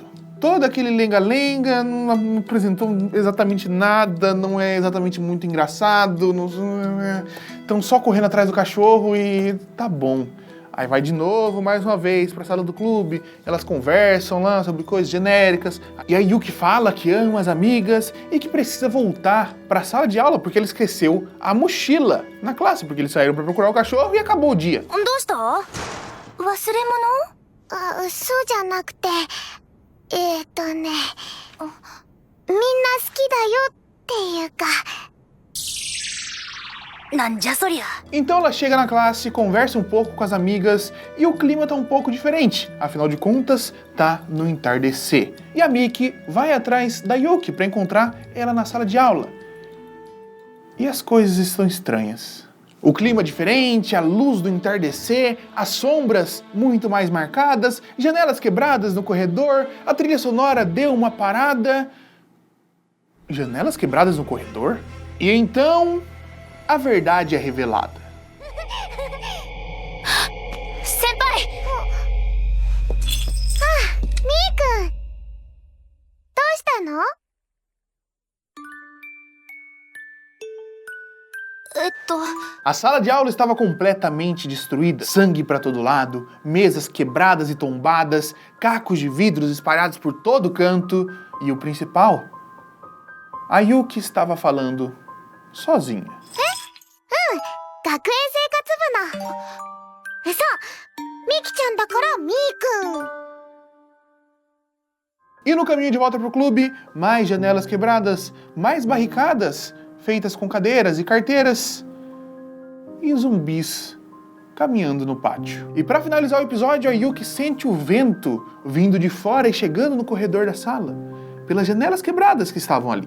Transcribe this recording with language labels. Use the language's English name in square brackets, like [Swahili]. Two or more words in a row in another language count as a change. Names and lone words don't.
[Portuguese] Todo aquele lenga-lenga, não apresentou exatamente nada, não é exatamente muito engraçado, estão só correndo atrás do cachorro e tá bom. Aí vai de novo, mais uma vez, pra sala do clube, elas conversam lá sobre coisas genéricas, e a Yuki fala que ama as amigas e que precisa voltar pra sala de aula porque ele esqueceu a mochila na classe, porque eles saíram pra procurar o cachorro e acabou o dia. [Japanese] どうした？忘れ物？あ、そうじゃなくて、みんな好きだよっていうか。なんじゃそりゃ。 [Portuguese] Então ela chega na classe, conversa um pouco com as amigas e o clima tá um pouco diferente. Afinal de contas, tá no entardecer. E a Miki vai atrás da Yuki para encontrar ela na sala de aula. E as coisas estão estranhas. O clima diferente, a luz do entardecer, as sombras muito mais marcadas, janelas quebradas no corredor, a trilha sonora deu uma parada. Janelas quebradas no corredor? E então a verdade é revelada. [Japanese] 先輩！あ、みーくん！どうしたの？ [Portuguese] A sala de aula estava completamente destruída. Sangue para todo lado, mesas quebradas e tombadas, cacos de vidros espalhados por todo canto. E o principal, a Yuki estava falando sozinha. [Japanese] 学園生活部の。そう、みきちゃんだからみーくん。 [Portuguese] E no caminho de volta pro clube, mais janelas quebradas, mais barricadas, feitas com cadeiras e carteiras, e zumbis caminhando no pátio. E para finalizar o episódio, a Yuki sente o vento vindo de fora e chegando no corredor da sala, pelas janelas quebradas que estavam ali.